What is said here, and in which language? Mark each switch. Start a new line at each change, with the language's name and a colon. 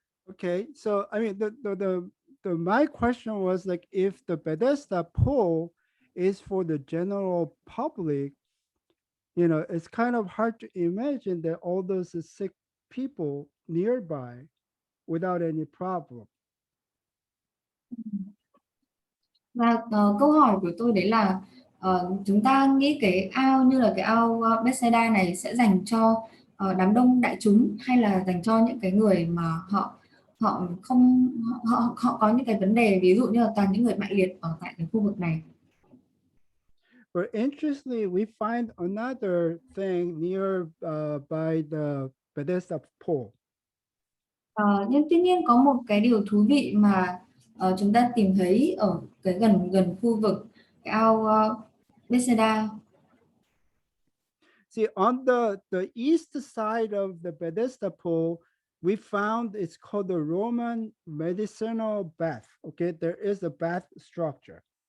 English: Okay, so I mean my question was like, if the Bethesda pool is for the general public, you know, it's kind of hard to imagine that all those sick people nearby without any problem.
Vietnamese: Và câu hỏi của tôi đấy là chúng ta nghĩ cái ao như là cái ao Bethesda này sẽ dành cho đám đông đại chúng, hay là dành cho những cái người mà họ họ không họ có những cái vấn đề, ví dụ như là toàn những người bại liệt ở tại cái khu vực này.
English: But interestingly, we find another thing near by the Bethesda pool.
Vietnamese: Nhưng tuy nhiên có một cái điều thú vị mà chúng ta tìm thấy ở cái gần gần khu vực cái ao Bethesda.
English: See, on the east side of the Bethesda pool, we found it's called the Roman medicinal bath. Okay, there is a bath structure.